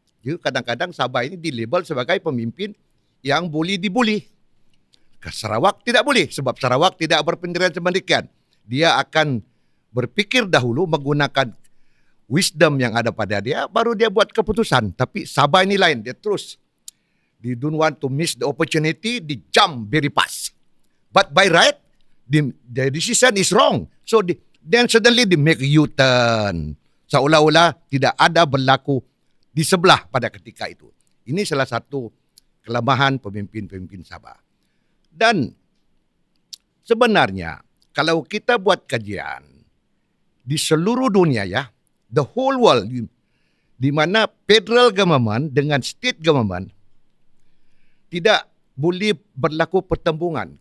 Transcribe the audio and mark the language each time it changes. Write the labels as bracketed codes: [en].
[ms] Jadi kadang-kadang Sabah ini dilabel sebagai pemimpin yang boleh dibuli. Sarawak tidak boleh, sebab Sarawak tidak berpendirian sedemikian. Dia akan berpikir dahulu menggunakan wisdom yang ada pada dia, baru dia buat keputusan. Tapi Sabah ini lain, dia terus [en] They don't want to miss the opportunity. They jump very fast. But by right, the decision is wrong. So then suddenly they make U-turn. [ms] Seolah-olah tidak ada berlaku di sebelah pada ketika itu. Ini salah satu kelemahan pemimpin-pemimpin Sabah. Dan sebenarnya kalau kita buat kajian di seluruh dunia ya, [en] the whole world, [ms] di mana federal government dengan state government tidak boleh berlaku pertembungan.